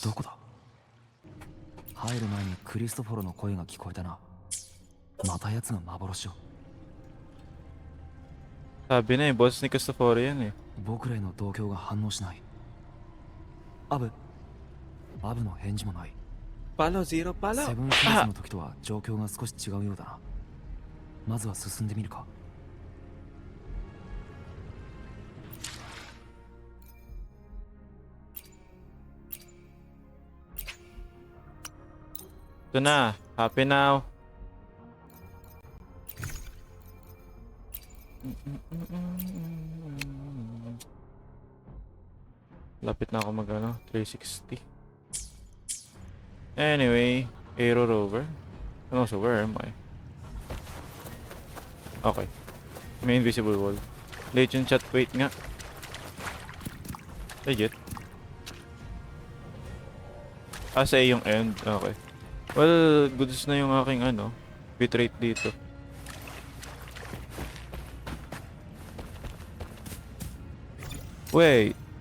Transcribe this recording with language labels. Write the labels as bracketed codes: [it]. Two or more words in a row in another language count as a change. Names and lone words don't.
[ja] どこだ？入る前にクリストフォロの声が聞こえたな。また奴が幻を。 [tl] Sabi na yung boses ni Cristoforo yan eh. [ja] 僕らへの同居が反応しない。アブの返事もない。 Palo, zero セブンシーズの時とは状況が少し違うようだな。まずは進んでみるか。 [tl] Ito na. [en] Happy now. [tl] Lapit na ako mag 360. [en] Anyway, Aero Rover. And also, where am I? Okay. [tl] May [en] invisible wall. Legend chat, wait [tl] nga. Legit. Sa yung end. Okay. Well, goods na yung aking bitrate dito. [en] Wait.